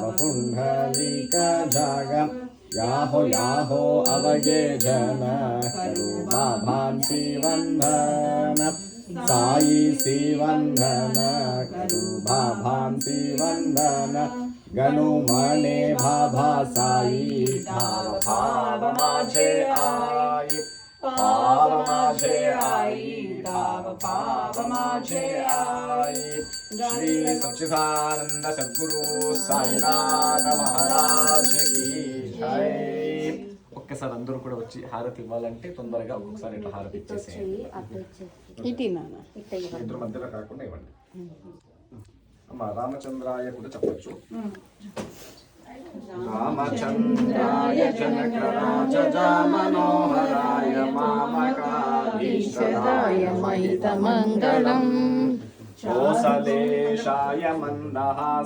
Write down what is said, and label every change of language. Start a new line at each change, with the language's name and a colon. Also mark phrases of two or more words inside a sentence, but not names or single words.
Marathi: पुंडलिक जाग, याहो अवगे जन करो बाबांसी वंदन, साई सी वंदन करो बाबांसी वंदन, गणु मने बाबा साई भाव भाव माझे आई, भाव माझे आई, भाव भाव माझे आई.
Hindi: श्री सच्चिदानंद सद्गुरु साईनाथ महाराज की జై.
Telugu: ఒక్కసారి అందరూ కూడా వచ్చి హారతి ఇవ్వాలంటే తొందరగా ఒక్కొక్కసారి ఇట్లా హారతి ఇచ్చేసేయండి. ఇద్దరు మధ్యలో కాకుండా ఇవ్వండి. అమ్మ రామచంద్రాయ కూడా చెప్పచ్చు.
Sanskrit: రామచంద్రాయ జనక రాజా మనోహరాయ మామకాధీశ్వరాయ మహిత మంగళం, కోసలేశాయ మందహాస